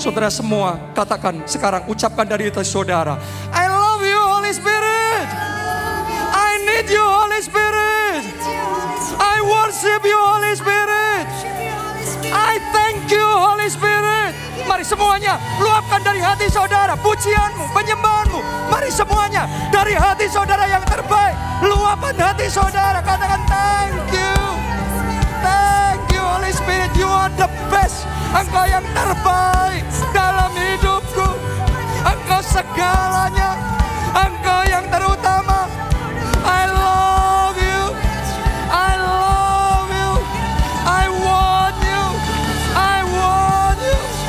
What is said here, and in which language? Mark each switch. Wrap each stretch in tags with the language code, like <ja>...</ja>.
<id>saudara semua katakan sekarang, ucapkan dari hati saudara,</id> <en>I love you Holy Spirit,</en> <id>I need you Holy Spirit, I worship you Holy Spirit, I thank you Holy Spirit. Mari semuanya luapkan dari hati saudara pujianmu, penyembahanmu. Mari semuanya dari hati saudara yang terbaik, luapkan hati saudara. Katakan</id> <en>thank you. Thank you Holy Spirit, you are the best.</en> <id>Engkau yang terbaik dalam hidupku. Engkau segalanya. Engkau yang terutama.</id> <en>I love you. I love you. I want you. I want you.</en>